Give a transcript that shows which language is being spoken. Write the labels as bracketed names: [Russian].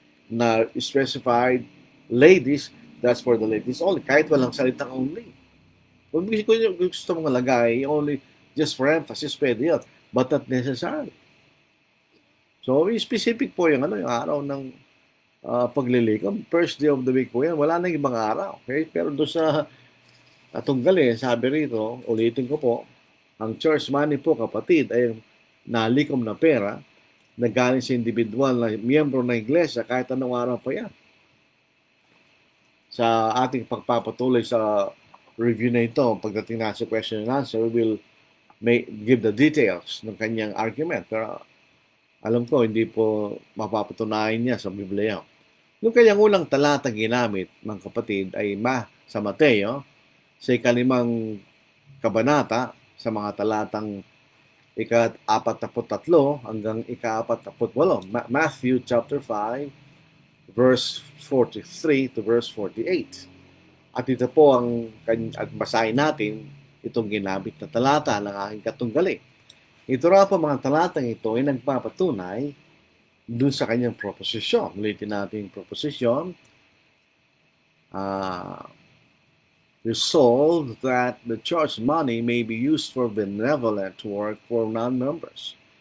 [English] Na specified ladies, that's for the ladies only. [Filipino] Kahit walang salitang only. Kung gusto mong lagay, [English] only just for emphasis, [Filipino] pwede yun. [English] But not necessarily. [Filipino] So, specific po yung araw ng paglilikam. [English] First day of the week po yan. [Filipino] Wala nang ibang araw. Okay? Pero doon sa tunggali, sabi rito, ulitin ko po, ang church money po, kapatid, ay nalikom na pera na galing sa individual na miyembro ng iglesia kahit anong araw pa yan. Sa ating pagpapatuloy sa review na ito, pagdating na sa [English] question and answer, we will give the details [Filipino] ng kanyang argument. Pero alam ko, hindi po mapapatunayan niya sa Biblia. Yung kanyang unang talatang ginamit ng kapatid ay sa Mateo, sa ikalimang kabanata, sa mga talatang ika-43 hanggang ika-48. [English] Matthew chapter 5, verse 43 to verse 48. [Filipino] At ito po at basahin natin itong ginamit na talata ng aking katunggali. Ito raw po mga talatang ito ay nagpapatunay dun sa kanyang proposisyon. Ulitin natin yung proposisyon. [English] Resolved that the church money may be used for benevolent work for non-members.